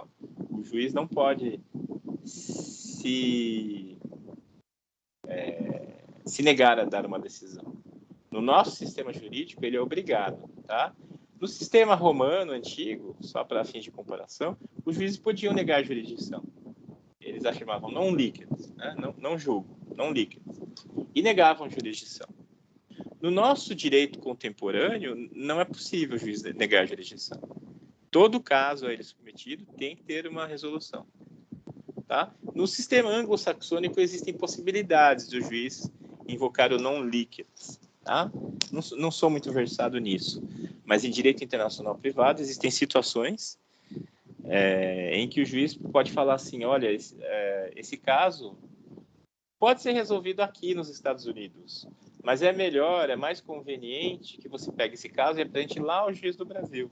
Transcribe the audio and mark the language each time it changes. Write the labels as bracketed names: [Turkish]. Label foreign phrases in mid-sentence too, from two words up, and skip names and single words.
[Portuguese] O juiz não pode se negar a dar uma decisão. No nosso sistema jurídico, ele é obrigado, tá? No sistema romano antigo, só para fins de comparação, os juízes podiam negar a jurisdição. Eles afirmavam [Latin] non licet, [Portuguese] né? Não julgo, [Latin] non licet, [Portuguese] e negavam jurisdição. No nosso direito contemporâneo, não é possível o juiz negar a jurisdição. Todo caso a ele submetido tem que ter uma resolução. Tá? No sistema anglo-saxônico existem possibilidades do juiz invocar o [Latin] non licet. [Portuguese] Tá? Não sou muito versado nisso, mas em direito internacional privado existem situações em que o juiz pode falar assim, olha, esse caso pode ser resolvido aqui nos Estados Unidos, mas é melhor, é mais conveniente que você pegue esse caso e apresente lá ao juiz do Brasil.